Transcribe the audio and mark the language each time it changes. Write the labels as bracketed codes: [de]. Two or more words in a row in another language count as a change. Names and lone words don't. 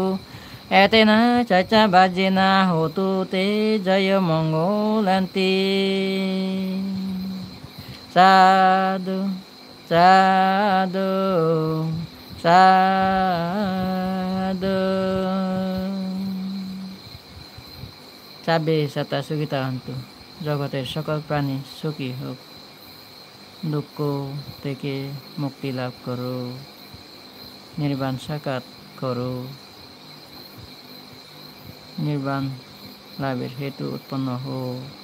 [pi] Etena sacha bhajena hotu te jaya mangolanti. Sadhu sadhu sadhu. সাবে সত্তা সুখিতা হন্তু। [bn] জগতের সকল প্রাণী সুখী হোক, দুঃখ থেকে মুক্তি লাভ করো, নির্বাণ সাক্ষাৎ করো, নির্বাণ লাভের হেতু উৎপন্ন হোক।